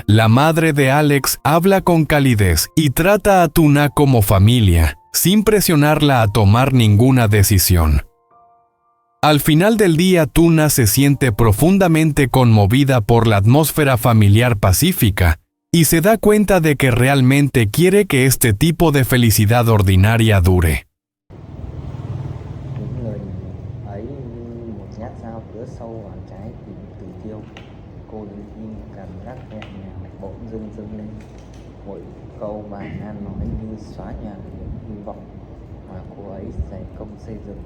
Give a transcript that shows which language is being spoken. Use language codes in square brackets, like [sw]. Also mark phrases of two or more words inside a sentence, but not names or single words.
[es] La madre de Alex habla con calidez y trata a Tuna como familia, sin presionarla a tomar ninguna decisión. Al final del día, Tuna se siente profundamente conmovida por la atmósfera familiar pacífica y se da cuenta de que realmente quiere que este tipo de felicidad ordinaria dure. [vi] Những lời ấy như một nhát dao cứa sâu vào trái tim Từ Tiêu. Cô đứng im, cảm giác nhẹ nhàng bỗng dưng dâng lên. Mỗi câu bài Nan nói như xóa nhòa những hy vọng mà cô ấy dày công xây dựng.